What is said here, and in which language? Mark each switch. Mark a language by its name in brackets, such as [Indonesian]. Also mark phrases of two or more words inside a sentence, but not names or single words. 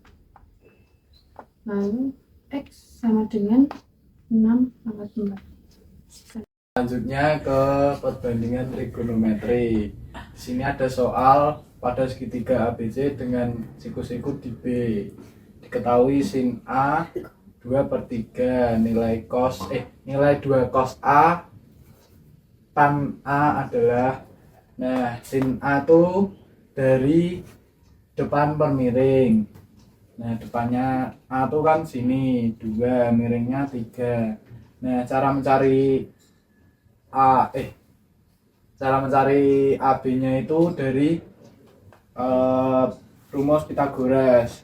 [Indonesian] Lalu X sama dengan 6 pangkat 4. Selanjutnya ke perbandingan trigonometri. Di sini ada soal pada segitiga ABC dengan siku-siku di B. Diketahui sin A 2/3, nilai 2 cos A tan A adalah, nah sin A tuh dari depan per miring. Nah depannya A tuh kan sini 2, miringnya 3. Nah cara mencari AB-nya itu dari rumus Pythagoras.